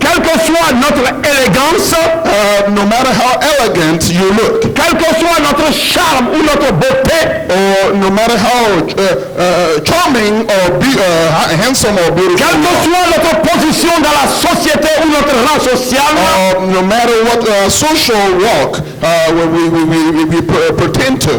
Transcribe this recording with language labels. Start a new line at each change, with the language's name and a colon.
French: quelle que soit notre élégance,
English: no matter how elegant you look,
French: quel que soit notre charme ou notre beauté,
English: or no matter how charming or handsome or beautiful,
French: quelle que soit notre position dans la société ou notre rang social,
English: no matter what social walk we pertain to,